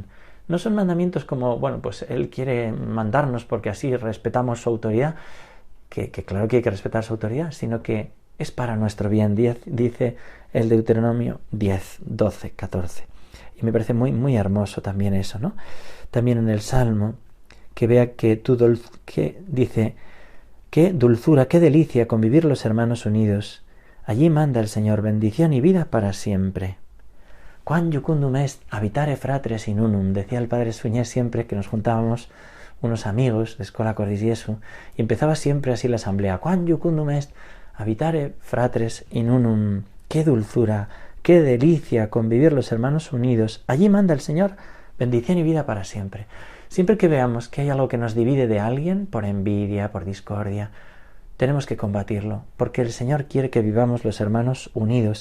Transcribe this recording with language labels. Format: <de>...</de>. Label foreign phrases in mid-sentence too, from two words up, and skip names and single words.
<es>No son mandamientos como, bueno, pues Él quiere mandarnos porque así respetamos su autoridad, que claro que hay que respetar su autoridad, sino que es para nuestro bien, dice el Deuteronomio 10, 12, 14. Y me parece muy, muy hermoso también eso, ¿no? También en el Salmo, que vea que dice: qué dulzura, qué delicia convivir los hermanos unidos. Allí manda el Señor bendición y vida para siempre.</es> <la>Quam jucundum est habitare fratres in unum,</la> <es>decía el padre Suñés siempre que nos juntábamos unos amigos de Schola Cordis Jesu, y empezaba siempre así la asamblea:</es> <la>Quam jucundum est habitare fratres in unum.</la> <es>Qué dulzura, qué delicia convivir los hermanos unidos. Allí manda el Señor bendición y vida para siempre. Siempre que veamos que hay algo que nos divide de alguien, por envidia, por discordia, tenemos que combatirlo, porque el Señor quiere que vivamos los hermanos unidos.</es>